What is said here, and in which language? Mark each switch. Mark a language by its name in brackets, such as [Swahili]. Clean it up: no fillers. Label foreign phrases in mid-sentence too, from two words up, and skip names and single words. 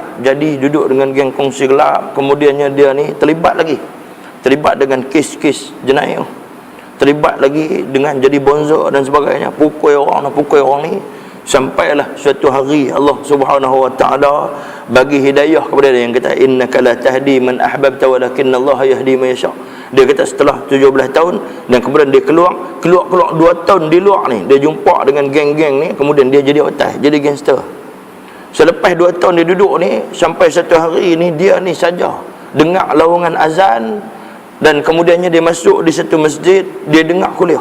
[Malay] Jadi duduk dengan geng kongsi gelap. Kemudiannya dia ni terlibat lagi. Terlibat dengan kes-kes jenayah. Terlibat lagi dengan jadi bonzo dan sebagainya, pukul orang ni, sampailah suatu hari [Arabic] الله سبحانه وتعالى [Malay] bagi hidayah kepada dia, yang kata [Arabic] إنك لا تهدي من أحببت ولكن الله يهدي من يشاء. [Malay] Dia kata setelah 17 tahun dan kemudian dia keluar 2 tahun di luar ni, dia jumpa dengan geng-geng ni, kemudian dia jadi otai, jadi gangster. Selepas 2 tahun dia duduk ni, sampai satu hari ni dia ni saja dengar lawangan azan. Dan kemudiannya dia masuk di satu masjid, dia dengar kuliah.